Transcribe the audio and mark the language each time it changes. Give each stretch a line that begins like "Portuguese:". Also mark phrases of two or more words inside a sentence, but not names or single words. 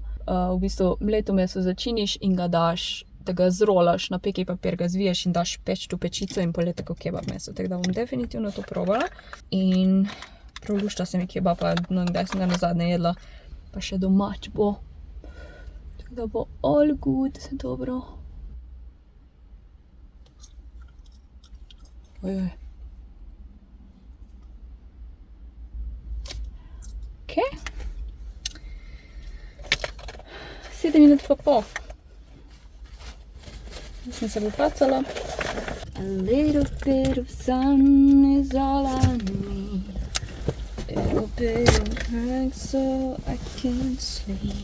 Slovenian: V bistvu mleto meso začiniš in ga daš, da ga zrolaš, na peki papir ga zviješ in daš peč v pečico in pol je tako kebab meso. Tako da bom definitivno to probala. In prav lušta se mi kebaba, no kdaj sem ga nazadnje jedla, pa še domač bo. Tako da bo
English: all good,
Slovenian: dobro. Ojoj. Okay. 7 minut pa pol. Sem se popacala.
English: A little bit of sun is all I need. A little bit of drink so I can sleep.